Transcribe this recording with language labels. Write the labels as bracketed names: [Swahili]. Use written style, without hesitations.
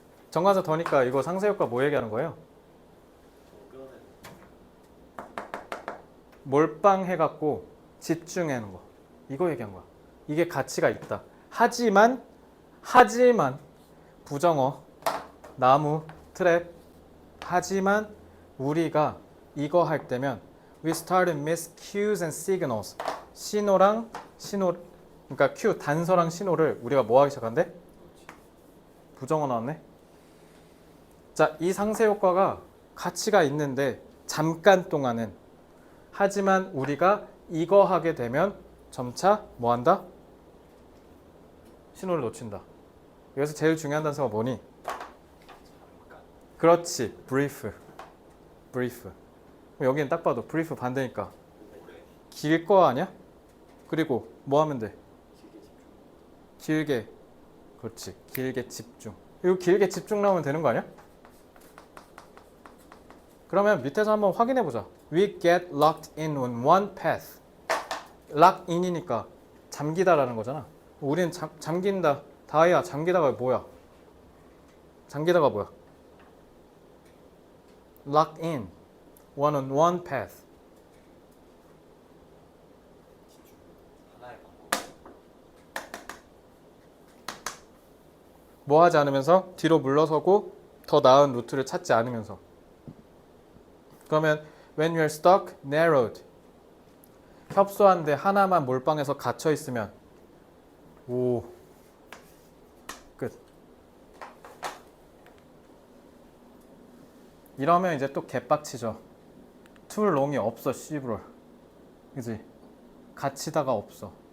[Korean] 정관사 더니까 이거 상세효과 뭐 얘기하는 거예요? 몰빵해갖고 집중하는 거. 이거 얘기한 거야. 이게 가치가 있다. 하지만 부정어, 나무, 트랩. 하지만 우리가 이거 할 때면 we start to miss cues and signals. 신호랑 신호, 그러니까 큐 단서랑 신호를 우리가 뭐 하기 시작한대? 부정어 나왔네. 자, 이 상세 효과가 가치가 있는데 잠깐 동안은. 하지만 우리가 이거 하게 되면 점차 뭐 한다? 신호를 놓친다. 여기서 제일 중요한 단서가 뭐니? 그렇지, brief. 여기는 딱 봐도 brief 반대니까 길 거 아니야? 그리고 뭐 하면 돼? 길게. 그렇지, 길게 집중. 이거 길게 집중 나오면 되는 거 아니야? 그러면 밑에서 한번 확인해 보자. [English] We get locked in on one path. [Korean] lock in이니까 잠기다라는 거잖아. 우리는 잠긴다. 다이아 잠기다가 뭐야? 잠기다가 뭐야? [English] lock in. one on one path. [Korean] 하나의 방법. 뭐 하지 않으면서 뒤로 물러서고 더 나은 루트를 찾지 않으면서. [English] 그러면 when you're stuck, narrowed. [Korean] 협소한데 하나만 몰빵해서 갇혀 있으면 오 끝. 이러면 이제 또 개빡치죠. too long이 없어 씨부럴. 그지? 갇히다가 없어.